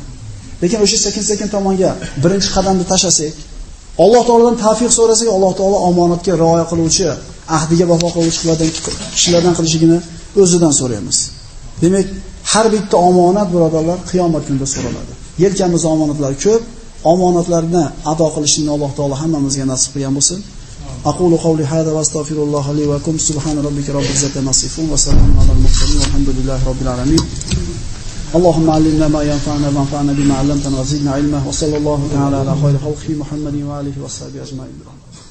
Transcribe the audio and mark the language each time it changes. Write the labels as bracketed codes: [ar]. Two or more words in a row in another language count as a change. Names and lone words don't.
[uz] Lekin o'sha sekin-sekin tomonga birinchi qadamni tashlasak, Alloh taoladan tavfiq so'rasak, Alloh taolo omonatga rioya qiluvchi, ahdiga vafo qiluvchi kishilardan qilishligini o'zidan so'raymiz. Demak, har bitta omonat birodarlar qiyomat kunida so'raladi. Yelkamizda omonatlar ko'p, omonatlarni ado qilishni Alloh taolo hammamizga nasib qilgan bo'lsin. [ar] أقول قولي هذا وأستغفر الله لي ولكم سبحان ربك رب العزة عما يصفون وسلام على المرسلين والحمد لله رب العالمين. اللهم علمنا ما ينفعنا وانفعنا بما علمتنا وزدنا علما وصلى الله تعالى على خير خلقه محمد وآله وصحبه أجمعين.